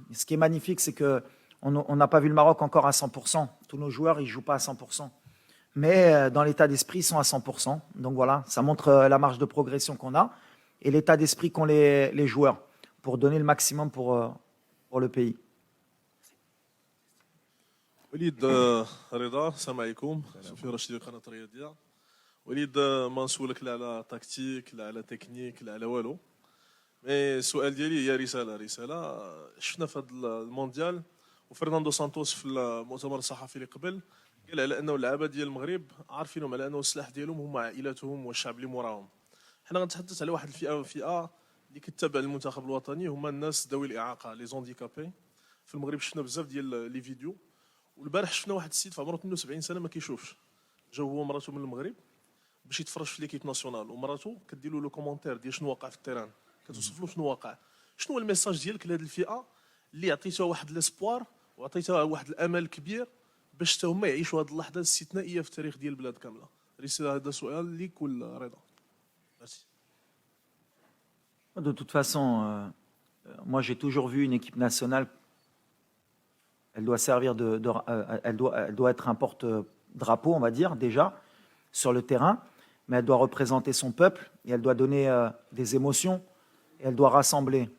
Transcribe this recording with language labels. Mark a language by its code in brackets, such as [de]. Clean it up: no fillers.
[fr] Et ce qui est magnifique, c'est qu'on n'a pas vu le Maroc encore à 100%. Tous nos joueurs, ils ne jouent pas à 100%. Mais dans l'état d'esprit, ils sont à 100%. Donc voilà, ça montre la marge de progression qu'on a et l'état d'esprit qu'ont les joueurs pour donner le maximum pour le pays. [ar] وليد رضا السلام عليكم سفير رشيدي قناه الرياضيه وليد ما نسولك لا على تكتيك لا على تكنيك لا على والو مي السؤال ديالي هي رساله شفنا في هذا المونديال وفرناندو سانتوس في المؤتمر الصحفي اللي قبل قال على انه اللعابه ديال المغرب عارفينهم على انه السلاح ديالهم هما عائلاتهم والشعب اللي موراهم. حنا غنتحدث على واحد الفئه اللي كتتابع المنتخب الوطني هما الناس ذوي الاعاقه لي زونديكابي. في المغرب شفنا بزاف ديال لي فيديو والبارح شفنا واحد السيد في عمره 72 سنه ما كيشوفش جا هو ومراته من المغرب باش يتفرج في ليكيب ناسيونال ومراته كدير له كومونتير ديال شنو واقع في التيران كتوصف له شنو واقع. شنو هو الميساج ديالك لهذه الفئه اللي عطيتها واحد لاسبوار وعطيتها واحد الامل كبير باش حتى هما يعيشوا هذه اللحظه الاستثنائيه في التاريخ ديال البلاد كامله؟ رساله هذا سؤال ليك ولا رضا؟ ميرسي. [fr] De toute façon, moi j'ai toujours vu une équipe nationale, elle doit servir elle doit être un porte-drapeau, on va dire, déjà, sur le terrain, mais elle doit représenter son peuple et elle doit donner des émotions et elle doit rassembler.